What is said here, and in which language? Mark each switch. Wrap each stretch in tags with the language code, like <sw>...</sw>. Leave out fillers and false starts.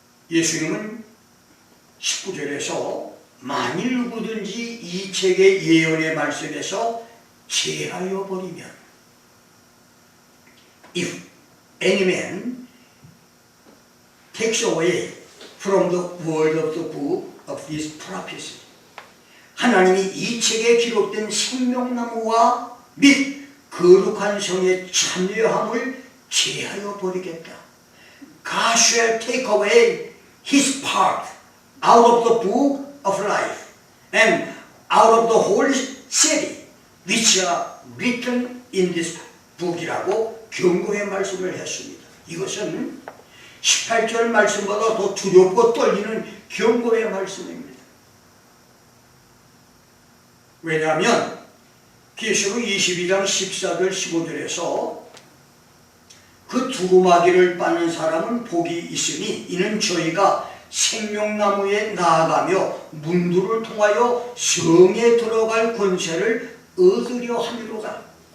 <ko>예수님은 19절에서 만일 누구든지 이 책의 예언의 말씀에서 제하여 버리면</ko> <en>If any man takes away from the word of the book of this prophecy</en> <ko>하나님이 이 책에 기록된 생명나무와 및 거룩한 성의 참여함을 제하여 버리겠다.</ko> <en>God shall take away his part out of the book of life and out of the holy city which are written in this book</en> <ko>이라고 경고의 말씀을 했습니다. 이것은 18절 말씀보다 더 두렵고 떨리는 경고의 말씀입니다. 왜냐하면 계시록 22장 14절 15절에서 그 두루마기를 빠는 사람은 복이 있으니 이는 저희가 생명나무에 나아가며 문들을 통하여 성에 들어갈 권세를 얻으려 함이로다.</ko>